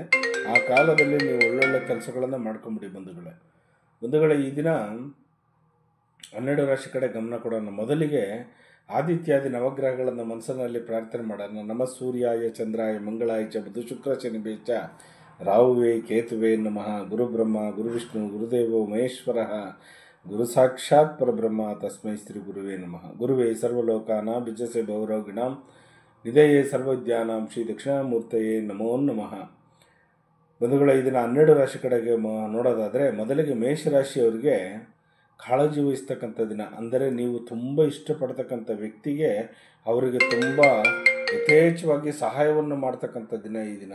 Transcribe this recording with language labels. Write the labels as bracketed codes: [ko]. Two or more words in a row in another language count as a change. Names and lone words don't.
[kn] ಆ ಕಾಲದಲ್ಲಿ ನೀವು ಒಳ್ಳೊಳ್ಳೆ ಕೆಲಸಗಳನ್ನು ಮಾಡ್ಕೊಂಬಿಡಿ ಬಂಧುಗಳೇ. ಈ ದಿನ 12 ರಾಶಿ ಕಡೆ ಗಮನ ಕೊಡೋಣ. ಮೊದಲಿಗೆ ಆದಿತ್ಯಾದಿ ನವಗ್ರಹಗಳನ್ನು ಮನಸ್ಸಿನಲ್ಲಿ ಪ್ರಾರ್ಥನೆ ಮಾಡೋಣ. [sa] ನಮ ಸೂರ್ಯಾಯ ಚಂದ್ರಾಯ ಮಂಗಳಾಯ ಚ ಬುಧ ಶುಕ್ರ ಶನಿ ಬೇಚ ರಾಹುವೇ ಕೇತುವೆ ನಮಃ. ಗುರು ಬ್ರಹ್ಮ ಗುರು ವಿಷ್ಣು ಗುರುದೇವೋ ಮಹೇಶ್ವರ ಗುರು ಸಾಕ್ಷಾತ್ ಪರಬ್ರಹ್ಮ ತಸ್ಮೈ ಶ್ರೀ ಗುರುವೇ ನಮಃ. ಗುರುವೇ ಸರ್ವಲೋಕಾನಾಂ ವಿಜಯಸೆ ಭೌರೋಗಿಣಾಂ ನಿಧಯೇ ಸರ್ವವಿದ್ಯಾನಾಂ ಶ್ರೀ ದಕ್ಷಿಣಾಮೂರ್ತಯೇ ನಮೋ ನಮಃ. [kn] ಬಂಧುಗಳ, ಇದನ್ನು 12 ರಾಶಿ ಕಡೆಗೆ ನೋಡೋದಾದರೆ, ಮೊದಲಿಗೆ ಮೇಷರಾಶಿಯವರಿಗೆ ಕಾಳಜಿ ವಹಿಸ್ತಕ್ಕಂಥ ದಿನ. ಅಂದರೆ ನೀವು ತುಂಬ ಇಷ್ಟಪಡ್ತಕ್ಕಂಥ ವ್ಯಕ್ತಿಗೆ ಅವರಿಗೆ ತುಂಬ ಯಥೇಚ್ಛವಾಗಿ ಸಹಾಯವನ್ನು ಮಾಡ್ತಕ್ಕಂಥ ದಿನ ಈ ದಿನ.